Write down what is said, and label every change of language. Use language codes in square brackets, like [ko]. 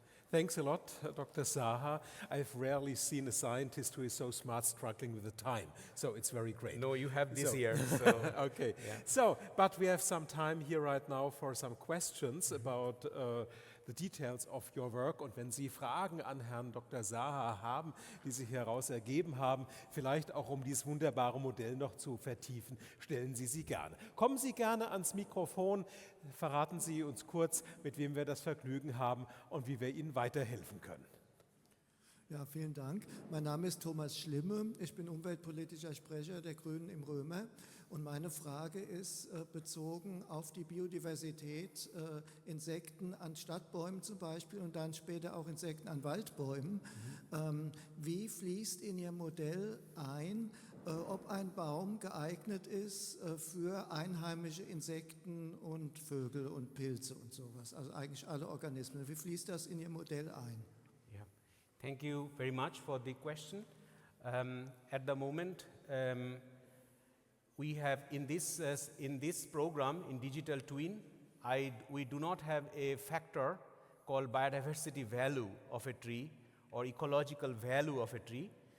[en] Thanks a lot, Dr. Saha. I've rarely seen a scientist who is so smart struggling with the time. So it's very great. No, you have this year. So. Okay. Yeah. So, but we have some time here right now for some questions about the details of your work. [de] Und wenn Sie Fragen an Herrn Dr. Saha haben, die sich heraus ergeben haben, vielleicht auch um dieses wunderbare Modell noch zu vertiefen, stellen Sie sie gerne. Kommen Sie gerne ans Mikrofon, verraten Sie uns kurz, mit wem wir das Vergnügen haben und wie wir Ihnen weiterhelfen können. Ja, vielen Dank. Mein Name ist Thomas Schlimme. Ich bin umweltpolitischer Sprecher der Grünen im Römer. Und meine Frage ist bezogen auf die Biodiversität, Insekten an Stadtbäumen zum Beispiel und dann später auch Insekten an Waldbäumen. Wie fließt in Ihr Modell ein, ob ein Baum geeignet ist für einheimische Insekten und Vögel und Pilze und sowas, also eigentlich alle Organismen? Wie fließt das in Ihr Modell ein? [en] Yeah. Thank you very much for the question. At the moment, we have in this program, in Digital Twin, we do not have a factor called biodiversity value of a tree or ecological value of a tree.